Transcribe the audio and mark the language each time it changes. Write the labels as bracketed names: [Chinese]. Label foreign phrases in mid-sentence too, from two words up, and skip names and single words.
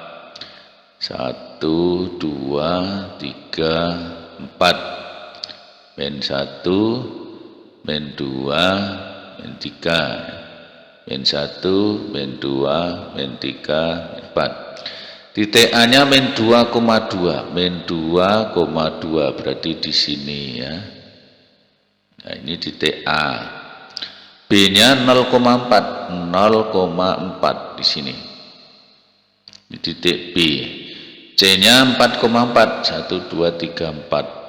[Indonesian] 1, 2, 3, 4. Men 1, men 2, men 3. Men 1, men 2, men 3, men 4. Titik A-nya men 2,2. Men 2,2 berarti di sini ya. Nah, ini titik A. B-nya 0,4. 0,4 di sini. Ini titik B. C-nya 4,4. 1, 2, 3, 4.